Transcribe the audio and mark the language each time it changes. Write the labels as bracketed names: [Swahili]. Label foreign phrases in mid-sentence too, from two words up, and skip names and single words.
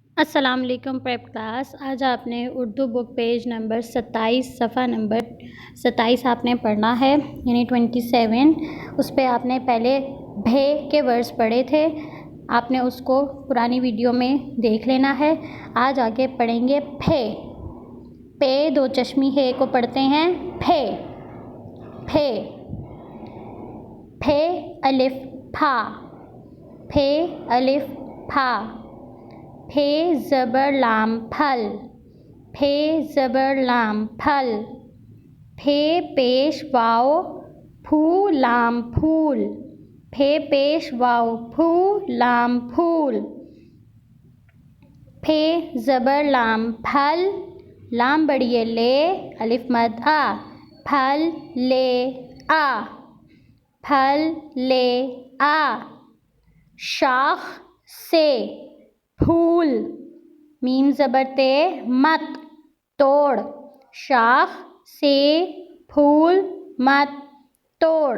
[Urdu] السلام علیکم [English] prep class. [Urdu] آج آپ نے اردو [English] book page number [Urdu] 27 صفحہ نمبر 27 آپ نے پڑھنا ہے، یعنی 27۔ اس پہ آپ نے پہلے بھے کے ورڈز پڑھے تھے، آپ نے اس کو پرانی ویڈیو میں دیکھ لینا ہے۔ آج آگے پڑھیں گے پھے۔ پے دو چشمی ہے کو پڑھتے ہیں پھے پھے پھے الف پھا پھے الف پھا پھے زبر لام پھل پھے زبر لام پھل پھے پیش واو پھو لام پھول پھے پیش واو پھو لام پھول پھے زبر لام پھل لام بڑی لے الف مد آ پھل لے آ پھل لے آ شاخ سے پھول میم زبر تے مت توڑ شاخ سے پھول مت توڑ۔